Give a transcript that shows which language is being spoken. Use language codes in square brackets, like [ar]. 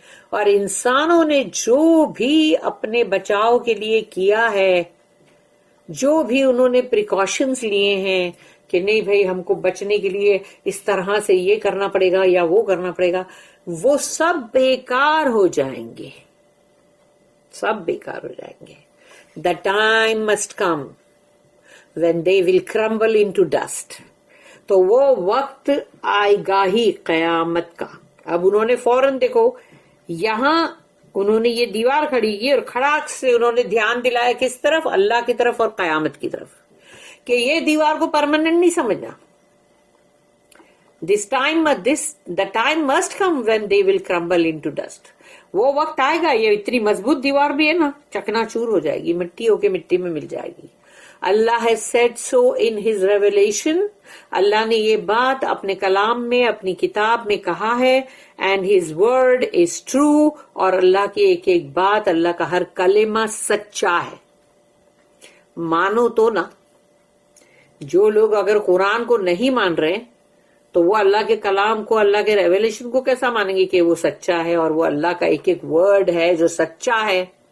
[ur] اور انسانوں نے جو بھی اپنے بچاؤ کے لیے کیا ہے, جو بھی انہوں نے پریکاشنز لیے ہیں کہ نہیں بھائی ہم کو بچنے کے لیے اس طرح سے یہ کرنا پڑے گا یا وہ کرنا پڑے گا, وہ سب بیکار ہو جائیں گے, سب بیکار ہو جائیں گے. [en] The time must come when they will crumble into dust. [ur] تو وہ وقت آئے گا ہی قیامت کا. اب انہوں نے فوراً دیکھو یہاں انہوں نے یہ دیوار کھڑی کی اور کھڑاک سے انہوں نے دھیان دلایا کس طرف, اللہ کی طرف اور قیامت کی طرف, کہ یہ دیوار کو پرماننٹ نہیں سمجھنا. [en] The time must come when they will crumble into dust. [ur] وہ وقت آئے گا, یہ اتنی مضبوط دیوار بھی ہے نا, چکنا چور ہو جائے گی, مٹی ہو کے مٹی میں مل جائے گی. [en] Allah has said so in his revelation. [ur] اللہ نے یہ بات اپنے کلام میں, اپنی کتاب میں کہا ہے. [en] And his word is true. [ur] اور اللہ کی ایک ایک بات, اللہ کا ہر کلمہ سچا ہے. مانو تو نا. جو لوگ اگر قرآن کو نہیں مان رہے تو وہ اللہ کے کلام کو, اللہ کے ریویلیشن کو کیسا مانیں گے کہ وہ سچا ہے اور وہ اللہ کا ایک ایک ورڈ ہے جو سچا ہے.